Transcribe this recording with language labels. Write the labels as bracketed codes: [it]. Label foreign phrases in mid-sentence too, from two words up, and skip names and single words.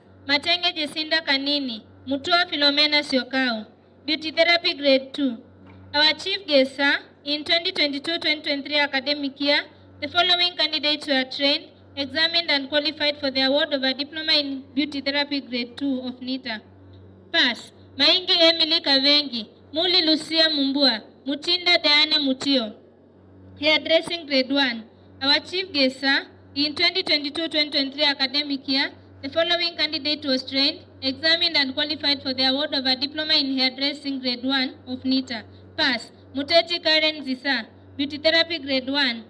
[en] Matenge Jesinda Kanini, Mutua Philomena Siokao. Beauty Therapy Grade 2. Our chief guest, sir, in 2022-2023 academic year, the following candidates were trained, examined and qualified for the award of a Diploma in Beauty Therapy Grade 2 of NITA. Pass. Maingi Emily Kavengi, Muli Lucia Mumbua, Mutinda Diana Mutio. Hairdressing Grade 1. Our chief guest, sir, in 2022-2023 academic year, the following candidate was trained, examined and qualified for the award of a Diploma in Hairdressing Grade 1 of NITA. Pass. Muteti Karen Zisa, Beauty Therapy Grade 1.